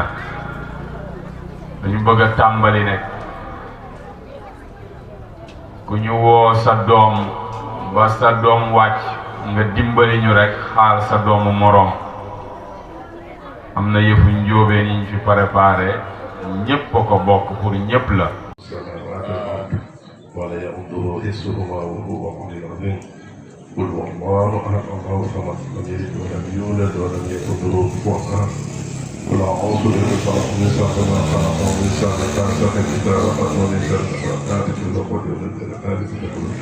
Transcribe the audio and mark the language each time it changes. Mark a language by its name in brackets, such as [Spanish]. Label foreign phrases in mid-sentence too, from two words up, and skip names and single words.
[Wolof] dañu bëgg a tàmbali nekk ku ñu woo sa doom ba sa doom wàcc nga dimbali ñu rekk xaal sa doomu moroom. am na yëfu njóobeen yi ñu fi préparé ñépp a ko bokk pour ñépp la. [Arabic] ولا يؤوده حفظهما وهو العلي العظيم. قل هو الله احد الله الصمد لم يلد ولم يولد ولم يكن له كفوا احد. قل اعوذ بالفلق من شر ما خلق ومن شر غاسق اذا وقب ومن شر النفاثات في العقد ومن شر حاسد اذا حسد.